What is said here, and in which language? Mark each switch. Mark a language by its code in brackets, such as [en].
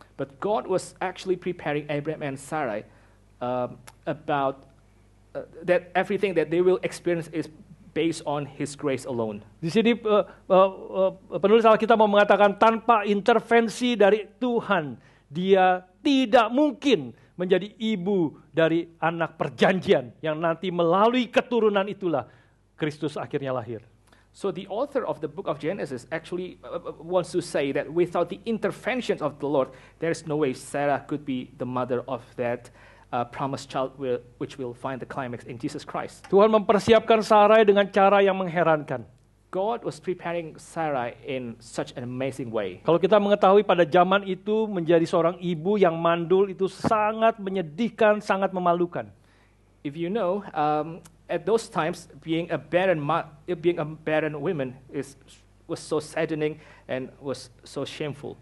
[en] But God was actually preparing Abraham and Sarai about that everything that they will experience is based on His grace alone. [id] Di sini penulis Alkitab mau mengatakan tanpa intervensi dari Tuhan, dia tidak mungkin menjadi ibu dari anak perjanjian yang nanti melalui keturunan itulah Kristus akhirnya lahir. [en] So the author of the book of Genesis actually wants to say that without the interventions of the Lord, there is no way Sarah could be the mother of that promised child which will find the climax in Jesus Christ. [id] Tuhan mempersiapkan Sarai dengan cara yang mengherankan. [en] God was preparing Sarah in such an amazing way. [id] Kalau kita mengetahui pada zaman itu menjadi seorang ibu yang mandul itu sangat menyedihkan, sangat memalukan. [en] If you know, at those times, being a barren woman was so saddening and was so shameful.